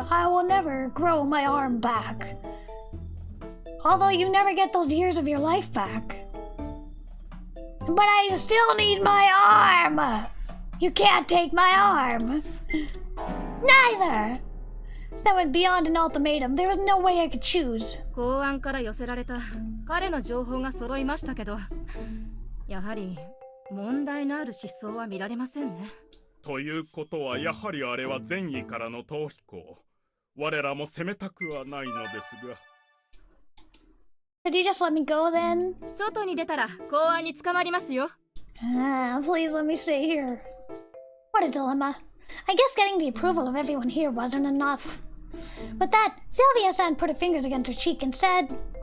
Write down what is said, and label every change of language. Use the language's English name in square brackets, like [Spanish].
[English] I will never grow my arm back. Although you never get those years of your life back. But I still need my arm! You can't take my arm! Neither! That went beyond an ultimatum. There was no way I could choose. [Japanese] 公安から寄せられた彼の情報が揃いましたけど、やはり問題のある思想は見られませんね。ということはやはりあれは善意からの逃避行。我らも責めたくはないのですが。 [English] Could you just let me go then? [Japanese] 外に出たら公安に捕まりますよ。 [English] Please let me stay here. What a dilemma. I guess getting the approval of everyone here wasn't enough. With that, Sylvia-san put her fingers against her cheek and said,